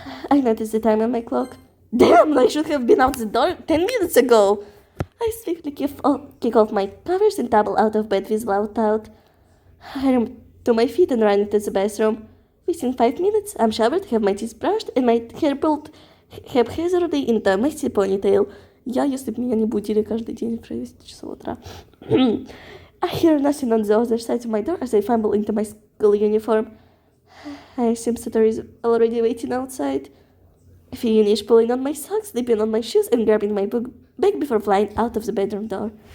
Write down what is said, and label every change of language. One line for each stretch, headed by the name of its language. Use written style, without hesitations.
English: I noticed the time on my clock. Damn, I should have been out the door 10 minutes ago. I swiftly kick off my covers and tumble out of bed with loud thought. I ran to my feet and ran into the bathroom. Within 5 minutes, I'm showered, have my teeth brushed, and my hair pulled haphazardly into a messy ponytail.
Russian: Я, если бы меня не будили каждый день в 6 часов утра.
English: I hear nothing on the other side of my door as I fumble into my school uniform. I assume Satoru is already waiting outside. Finish pulling on my socks, slipping on my shoes, and grabbing my bag before flying out of the bedroom door.